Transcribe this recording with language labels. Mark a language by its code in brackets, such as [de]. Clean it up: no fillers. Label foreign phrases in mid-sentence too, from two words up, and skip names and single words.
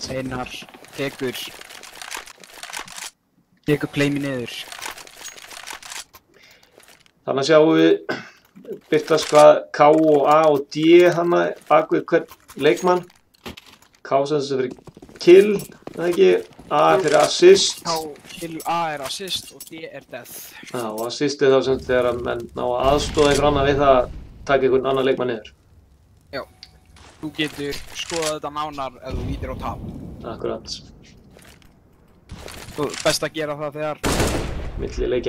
[is] Einar tekur Playme niður. Þannig að sjáum við birtast hvað K og A og D hana bak við hvern leikmann. K sem þessi fyrir kill, eða ekki? A er fyrir assist. Kill A er assist og D er death. Já, og assist er þá sem þegar að menn ná að aðstoða einhver annar við það að taka einhvern annan leikmann niður. Já. Þú getur skoðað þetta nánar ef þú lítir á tab. Akkurat. Þú best að gera það þegar Milli leikja.